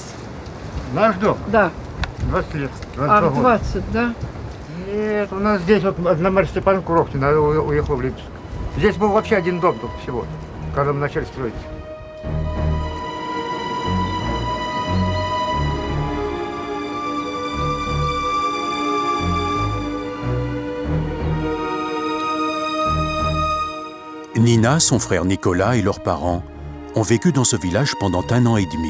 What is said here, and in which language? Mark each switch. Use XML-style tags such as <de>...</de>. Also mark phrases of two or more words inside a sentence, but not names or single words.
<ru>Наш дом? Да. 20 лет. 22 года. 20, да? Нет, у нас здесь вот на Марье Степановне Курохтина уехал в Липецк. Здесь был вообще один дом только всего, когда мы начали строить.</ru> <fr>Nina, son frère Nicolas et leurs parents ont vécu dans ce village pendant 1 an et demi.</fr>